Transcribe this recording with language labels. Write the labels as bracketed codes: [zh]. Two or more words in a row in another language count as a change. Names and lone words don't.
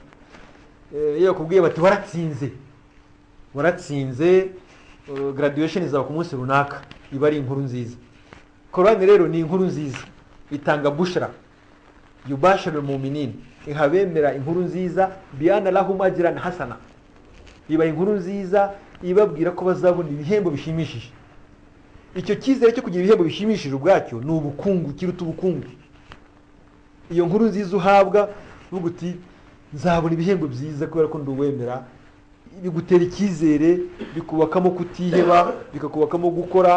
[rw] Iyo yakubwiye bati waratsinze graduation izaba ku munsi runaka, iba ari inkuru nziza. Korani rero ni inkuru nziza, itanga bushra, [ar] يبشر المؤمنين, [rw] ihabemera inkuru nziza, [ar] بأن لهم أجرا حسنا, [rw] iba inkuru nziza ibabwira ko bazabona ibihembo bishimishije. Icyo cyizere cyo kugira ibihembo bishimishije ubwacyo ni ubukungu, kiruta ubukungu. Iyo nkuru nziza uhabwa uvuga uti nzabona ibihembo byiza kubera ko nduwemera, bigutera icyizere, bikubakamo kutiheba, bikakubakamo gukora.